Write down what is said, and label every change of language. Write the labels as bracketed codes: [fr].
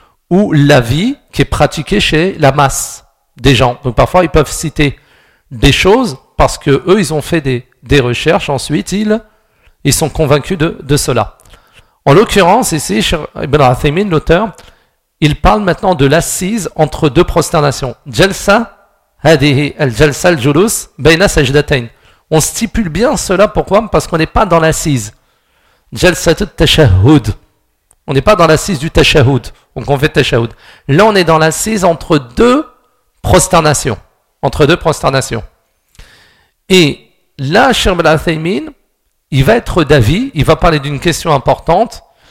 [fr] Ou l'avis qui est pratiqué chez la masse des gens. Donc, parfois, ils peuvent citer des choses, parce qu'eux, ils ont fait des recherches, ensuite, ils sont convaincus de cela. En l'occurrence, ici, Ibn Athaymin, l'auteur, il parle maintenant de l'assise entre deux prosternations. [ar] Jalsa, هذه الجلسة الجلوس بين سجدتين. [fr] On stipule bien cela, pourquoi ? Parce qu'on n'est pas dans l'assise. Jalsa tashahhud. On n'est pas dans l'assise du tashahhud. Donc on fait tashahhud. Là, on est dans l'assise entre deux prosternations. Entre deux prosternations. Et là, Cheikh Ibn Uthaymeen, il va être d'avis, il va parler d'une question importante.